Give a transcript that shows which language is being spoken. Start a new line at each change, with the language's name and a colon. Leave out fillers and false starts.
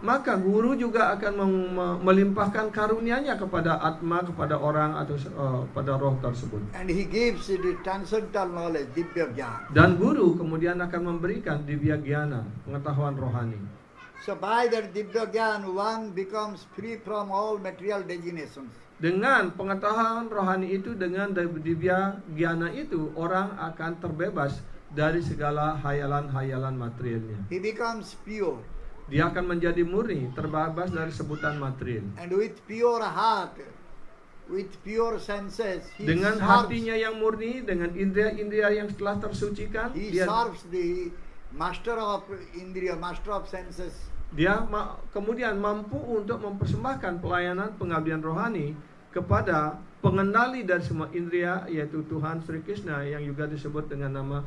Indonesian: maka guru juga akan melimpahkan karunia-Nya kepada Atma, kepada orang atau pada roh tersebut.
English: And he gives the transcendental knowledge, Divya Gyan.
Indonesian: Dan guru kemudian akan memberikan divya gyana, pengetahuan rohani.
English: So by that Divya Gyan, one becomes free from all material designations.
Indonesian: Dengan pengetahuan rohani itu, dengan divya gyana itu, orang akan terbebas dari segala hayalan-hayalan materialnya.
English: He becomes pure.
Indonesian: Dia akan menjadi murni, terbebas dari sebutan material.
English: And with pure heart, with pure senses, he
Indonesian: Dengan
English: serves,
Indonesian: hatinya yang murni, dengan indria-indria yang telah tersucikan,
English: he serves the master of indriya, master of senses.
Indonesian: dia kemudian mampu untuk mempersembahkan pelayanan pengabdian rohani kepada pengendali dari semua indria, yaitu Tuhan Sri Krishna yang juga disebut dengan nama